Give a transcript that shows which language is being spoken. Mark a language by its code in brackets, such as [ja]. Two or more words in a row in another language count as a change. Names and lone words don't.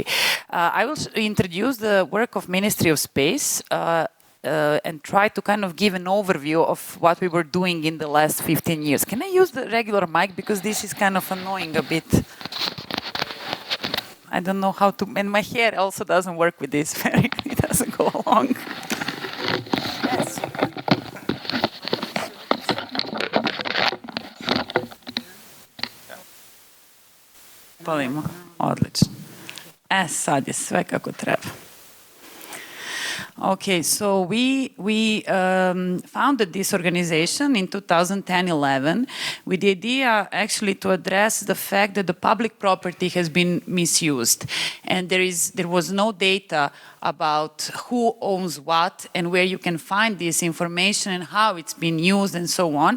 [en] I will introduce the work of Ministry of Space and try to kind of give an overview of what we were doing in the last 15 years. Can I use the regular mic because this is kind of annoying a bit? I don't know how to, and my hair also doesn't work with this, it doesn't go along. Yes. [sr] Palimo, odlično. Sad je sve kako treba. [en] Okay, so we founded this organization in 2010-11 with the idea actually to address the fact that the public property has been misused, and there was no data about who owns what and where you can find this information and how it's been used and so on.